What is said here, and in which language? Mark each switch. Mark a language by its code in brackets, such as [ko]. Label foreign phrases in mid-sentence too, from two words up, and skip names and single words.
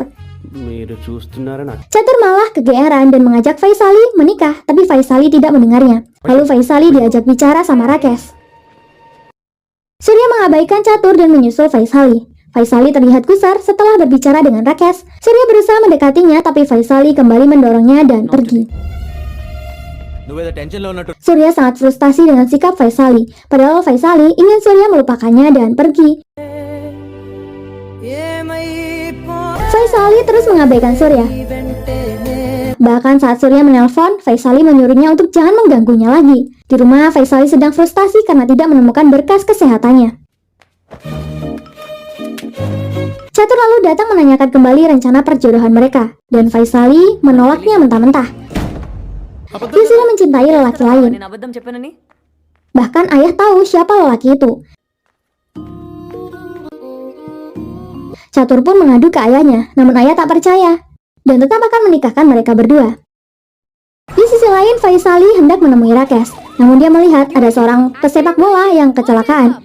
[id] Catur malah kegeeran dan mengajak Faisali menikah, tapi Faisali tidak mendengarnya. Lalu Faisali diajak bicara sama Rakesh. Surya mengabaikan Catur dan menyusul Faisali. Faisali terlihat gusar setelah berbicara dengan Rakesh. Surya berusaha mendekatinya, tapi Faisali kembali mendorongnya dan pergi. [te] నువ్వేదో టెన్షన్లో ఉన్నట్టు [id] Surya sangat frustasi dengan sikap Faisali. Padahal Faisali ingin Surya melupakannya dan pergi. Faisali terus mengabaikan Surya. Bahkan saat Surya menelpon, Faisali menyuruhnya untuk jangan mengganggunya lagi. Di rumah, Faisali sedang frustasi karena tidak menemukan berkas kesehatannya. Catur lalu datang menanyakan kembali rencana perjodohan mereka, dan Faisali menolaknya mentah-mentah. Dia sudah mencintai lelaki lain. [te] నేను అబద్ధం చెప్పానని? [id] Bahkan ayah tahu siapa lelaki itu. Catur pun mengadu ke ayahnya, namun ayah tak percaya dan tetap akan menikahkan mereka berdua. Di sisi lain, Faisali hendak menemui Rakesh. Namun dia melihat ada seorang pesepak bola yang kecelakaan.